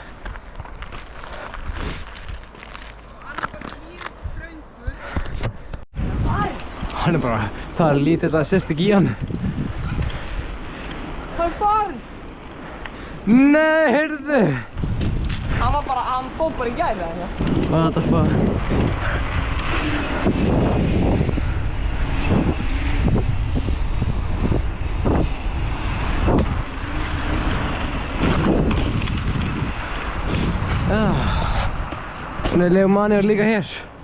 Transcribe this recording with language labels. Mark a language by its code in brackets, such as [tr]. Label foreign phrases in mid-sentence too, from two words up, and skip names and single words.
[is] Hann er bara, það er lítið að sést ekki í hann. Hann er farinn! Nei, heyrðu! Hann fór bara í gær eða eitthvað. [en] What the fuck? [is] Þannig að Leomani er líka hér.